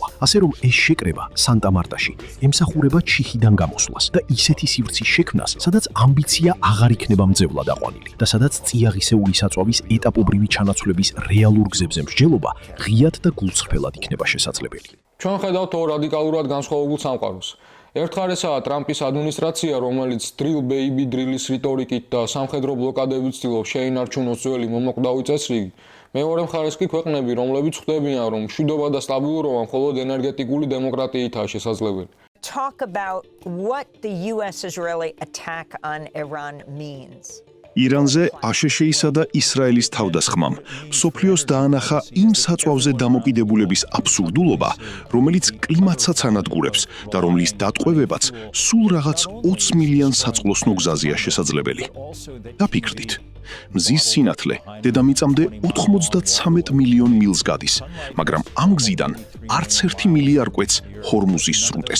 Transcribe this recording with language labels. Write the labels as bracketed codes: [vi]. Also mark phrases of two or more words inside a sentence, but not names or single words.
[ka] ასე რომ ეს შეკრება სანტა-მარტაში ემსახურება ჩიხიდან გამოსვლას და ისეთი სივრცის შექმნას, სადაც ამბიცია აღარ იქნება მძევლად აყვანილი და სადაც წიაღისეული საწვავის ეტაპობრივი ჩანაცვლების რეალურ გზებზე მსჯელობა ღიად და გულწრფელად იქნება შესაძლებელი. ჩვენ ხედავთ ორ რადიკალურად განსხვავებულ სამყაროს. ერთ მხარესაა ტრამპის ადმინისტრაცია, რომელიც [en] drill baby drill-ის [ka] რიტორიკით და სამხედრო ბლოკადებით ცდილობს შეინარჩუნოს ძველი მომოკვდავი წესრიგი. მეორე მხარეს კი ქვეყნები, რომლებიც ხვდებიან, რომ მშვიდობა და სტაბილურობა მხოლოდ ენერგეტიკული დემოკრატიითაა შესაძლებელი. [en] Talk about what the US-Israeli attack on Iran means. [ka] ირანზე აშშ-ისა და ისრაელის თავდასხმამ სოფლიოს დაანახა იმ საწვავზე დამოკიდებულების აბსურდულობა, რომელიც კლიმატსაც ანადგურებს და რომლის დატყვევებაც სულ რაღაც 20 მილიან საწყლოსნო გზაზეა შესაძლებელი. დაფიქრდით, მზის სინათლე დედამიწამდე 93 მილიონ მილს გადის, მაგრამ ამ გზიდან არც 1 მილი არ კვეთს ჰორმუზის სრუტეს.